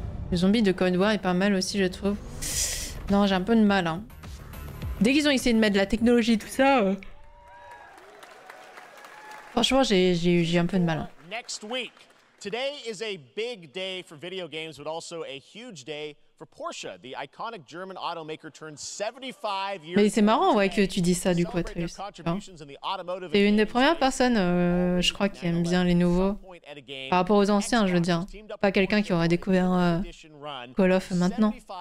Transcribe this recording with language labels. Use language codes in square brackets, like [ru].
[fr] Le zombie de Cold War est pas mal aussi, je trouve. Non, j'ai un peu de mal. Hein. Dès qu'ils ont essayé de mettre de la technologie, tout ça... Franchement, j'ai un peu de mal. Hein. [en] Next week. Today is a big day for video games, but also a huge day for Porsche. The iconic German automaker turns 75 years. [fr] Mais c'est marrant, ouais, que tu dis ça du coup, Atreus. C'est une des premières personnes, je crois, qui aime bien les nouveaux. Par rapport aux anciens, je veux dire. Pas quelqu'un qui aurait découvert Call of maintenant.